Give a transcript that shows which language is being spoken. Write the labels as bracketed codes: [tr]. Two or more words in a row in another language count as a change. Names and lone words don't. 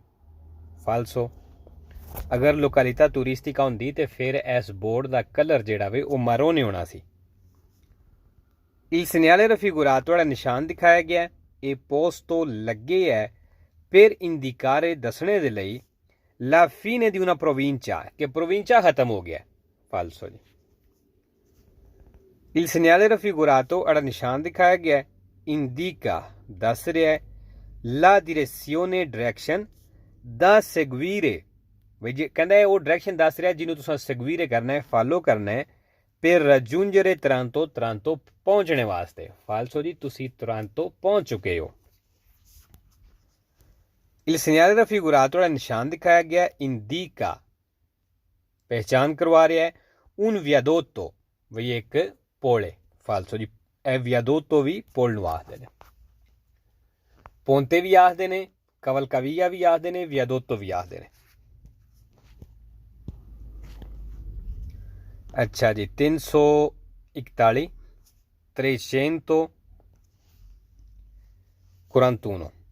[pa] ਫਾਲਸੋ, ਅਗਰ [it] località turistica [pa] ਹੁੰਦੀ ਤੇ ਫਿਰ ਇਸ ਬੋਰਡ ਦਾ ਕਲਰ ਜਿਹੜਾ ਵੇ ਉਹ ਮਾਰੋਨ ਹੋਣਾ ਸੀ। [it] il segnale raffigurato [pa] ਜਿਹੜਾ ਨਿਸ਼ਾਨ ਦਿਖਾਇਆ ਗਿਆ ਇਹ ਪੋਸਟੋ ਲੱਗੇ ਹੈ [it] per indicare [pa] ਦੱਸਣੇ ਦੇ ਲਈ [it] la fine di una provincia, che provincia [pa] ਖਤਮ ਹੋ ਗਿਆ। ਫਾਲਸੋ ਜੀ। [it] Il segnale raffigurato [pa] ਜਿਹੜਾ ਨਿਸ਼ਾਨ ਦਿਖਾਇਆ ਗਿਆ ਹੈ indica ਦੱਸ ਰਿਹਾ ਹੈ [it] la direzione direction da seguire, [pa] ਵੀ ਜੇ ਕਹਿੰਦਾ ਉਹ ਡਾਇਰੈਕਸ਼ਨ ਦੱਸ ਰਿਹਾ ਜਿਹਨੂੰ ਤੁਸੀਂ seguire ਕਰਨਾ ਹੈ, ਫਾਲੋ ਕਰਨਾ ਹੈ [it] per raggiungere Taranto, [pa] Taranto ਪਹੁੰਚਣੇ ਵਾਸਤੇ। ਫਾਲਸੋ ਜੀ, ਤੁਸੀਂ Taranto ਪਹੁੰਚ ਚੁੱਕੇ ਹੋ। [it] Il segnale raffigurato [pa] ਜਿਹੜਾ ਨਿਸ਼ਾਨ ਦਿਖਾਇਆ ਗਿਆ indica ਪਹਿਚਾਨ ਕਰਵਾ ਰਿਹਾ ਹੈ [it] un viadotto, [pa] ਵੀ ਇੱਕ ਪੁਲ ਹੈ। ਫਾਲਸੋ ਜੀ, ਇਹ ਵਿਆਦੋਤੋ ਵੀ ਪੁਲ ਨੂੰ ਆਖਦੇ ਨੇ, ਪੋਂਤੇ ਵੀ ਆਖਦੇ ਨੇ, ਕਵਲਕਵੀਆ ਵੀ ਆਖਦੇ ਨੇ, ਵਿਆਦੋਤੋ ਵੀ ਆਖਦੇ ਨੇ। [hi] अच्छा जी, 341 341।